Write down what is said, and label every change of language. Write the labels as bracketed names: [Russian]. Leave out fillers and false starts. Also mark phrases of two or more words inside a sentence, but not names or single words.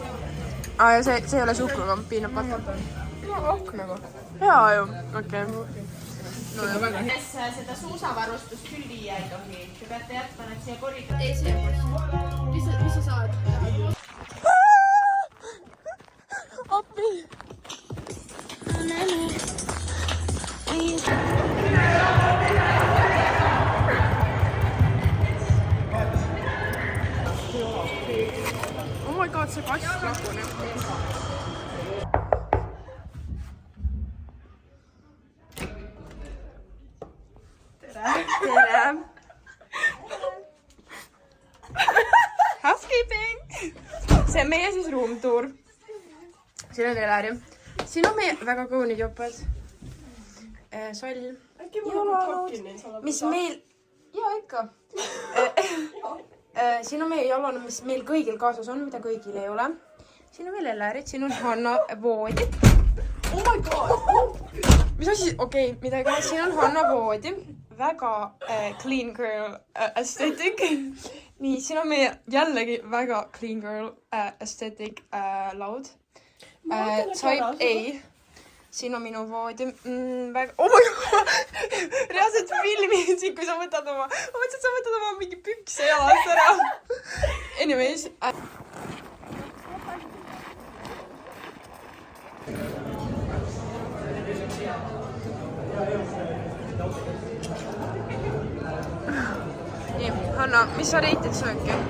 [Estonian] Ja see ei ole suhkruga [English] peanut butter. [Estonian] Nagu. Hea ju. Okei. Seda suusavarustust küll viia ei tohi. Te peate jätma need siia koridori. Mis sa saad? Appi. [English] Oh my god, [Estonian] see kass laguneb. Tere! Housekeeping! See on meie siis roomtour. Siin on Elari. Siin on meie väga kaunid jopad. Soll. Mis meil... Jaa, ikka. Siin on meie jalane, mis meil kõigil kaasas on, mida kõigil ei ole. Siin on veel Elarit, siin on Hanna voodi. [English] Oh my god! [Estonian] Mis asi? Okei, midagi. Siin on Hanna voodi. Väga [English] clean girl aesthetic. [Estonian] Nii, siin on meie jällegi väga [English] clean girl aesthetic [Estonian] laud. [English] Type A. [Estonian] Siin on minu voodi. Väga... [English] Oh my god! [Estonian] Reaalselt filmisin, kui sa võtad oma... Ma mõtlesin, et sa võtad oma mingi pükse jalast ära. Anyways. Nii, Hanna, mis sa reitid sööki?